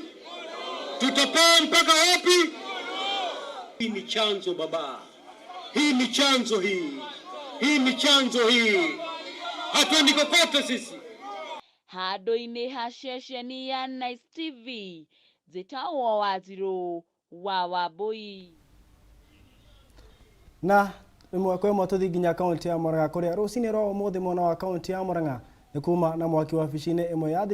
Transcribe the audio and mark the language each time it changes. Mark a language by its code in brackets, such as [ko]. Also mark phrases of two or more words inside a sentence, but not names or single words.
[sw] Tutapaa mpaka wapi? Hii ni chanzo baba. Hii ni chanzo hii. Hii ni chanzo hii. Hatuendi kokote sisi. [ki] Handũ-inĩ ha ceceni ya Nice TV, Njĩtagwo Wanjirũ wa Wambui. Na imwe kwa imwe tuthi nginya kaunti ya Murang'a kuria rucini rwa umuthi mwena wa kaunti ya Murang'a ni kuma na mwaki wabici-ini imwe ya